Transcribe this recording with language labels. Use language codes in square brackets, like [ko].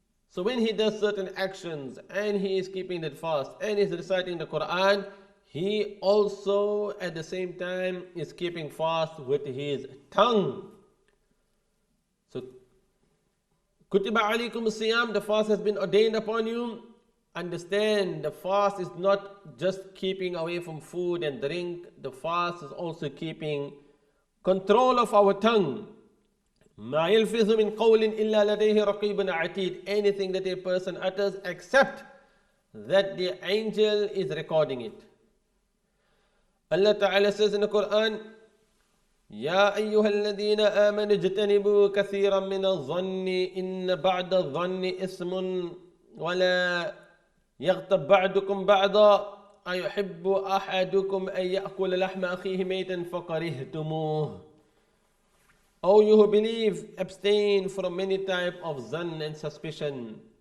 [en] So when he does certain actions and he is keeping that fast and is reciting the Quran, he also at the same time is keeping fast with his tongue. So [ar] Kutiba alaykum siyam, [en] the fast has been ordained upon you. Understand, the fast is not just keeping away from food and drink. The fast is also keeping control of our tongue. [ar] ما يلفظ من قول إلا لديه رقيب عتيد. [en] Anything that a person utters, except that the angel is recording it. Allah Ta'ala says in the Quran, [ar] يا أيها الذين آمنوا اجتنبوا كثيرا من الظن إن بعد الظن إثم ولا يغتب بعضكم بعضا أيحب أحدكم أن يأكل لحم أخيه ميتا فكرهتموه. [en] O you who believe, abstain from many types of zan and suspicion.